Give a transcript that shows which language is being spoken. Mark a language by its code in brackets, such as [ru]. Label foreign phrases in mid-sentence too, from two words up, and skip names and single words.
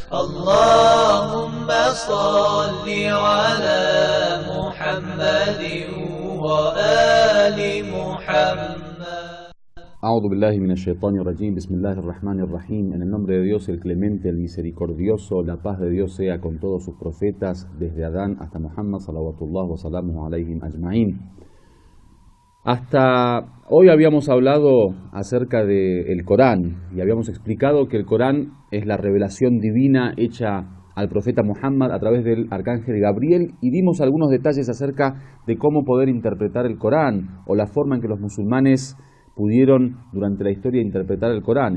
[ar] اللهم صل على محمد وآل محمد. أعوذ بالله من الشيطان الرجيم. بسم الله الرحمن الرحيم. [es] En el nombre de Dios, el clemente, el misericordioso, la paz de Dios sea con todos sus profetas, desde Adán hasta Muhammad, [ar] صلوات الله وسلامه عليهم أجمعين. [es] Hasta hoy habíamos hablado acerca del Corán y habíamos explicado que el Corán es la revelación divina hecha al profeta Muhammad a través del arcángel Gabriel, y dimos algunos detalles acerca de cómo poder interpretar el Corán o la forma en que los musulmanes pudieron durante la historia interpretar el Corán.